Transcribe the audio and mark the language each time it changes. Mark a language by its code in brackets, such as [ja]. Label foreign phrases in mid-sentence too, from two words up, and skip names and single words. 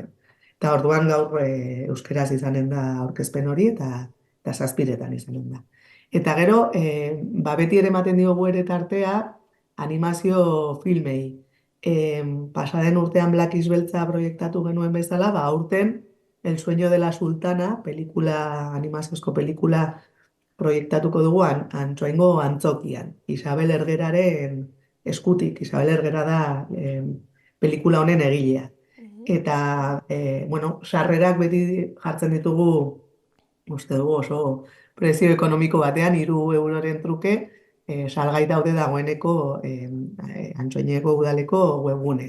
[eu] Eta orduan gaur euskeraz izanen da aurkezpen hori, eta 7:00 izanen da. Eta gero, beti ere ematen diogu ere tartea, animazio filmei. Pasaden urtean Black Beltza proiektatu genuen bezala, aurten El sueño de la sultana, animaziozko pelikula proiektatuko dugu Antsoaingo antzokian. Isabel Ergeraren eskutik. Isabel Ergera da pelikula honen egilea. Eta, bueno, sarrerak beti jartzen ditugu, uste dugu oso prezio ekonomiko batean, 3 euroren truke, salgai daude dagoeneko Antsoaineko udaleko webgunean.